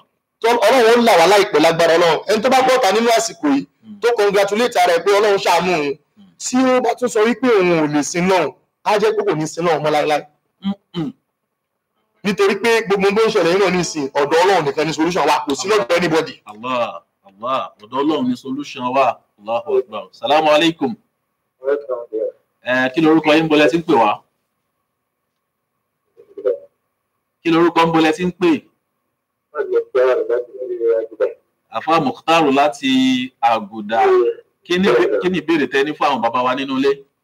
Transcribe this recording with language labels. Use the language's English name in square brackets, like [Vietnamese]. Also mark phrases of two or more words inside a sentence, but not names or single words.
[Yoruba] Ọlọ́run ó là wá láìpẹ́ lágbára Ọlọ́run. Ẹni tó bá gbọ́ta nínú àsìkò yìí tó congratulate ara ẹ̀ pé Ọlọ́run ṣàánú òun. Tí ó bá tún sọ wípé òun ò lè sin náà á jẹ́ pé kò ní sin náà mọ́ láéláé. Nítorí pé gbogbo tó ń ṣẹlẹ̀ yìí náà ní ìsìn ọ̀dọ̀ Ọlọ́run nìkan ní solution wà kò sí lọ́dọ̀ anybody. Allah ọ̀dọ̀ Ọlọ́run ní solution wà. [Arabic] الله أكبر. سلام عليكم. [Yoruba] Kí lorúkọ yín bolẹ̀ tí ń pè wá? Kí lorúkọ ń bolẹ̀ tí ń pè? Àfáà Mukhtaru láti Àgùdà. Kí ni ìbéèrè tẹ́ ní fún àwọn bàbá wa nínú ilé?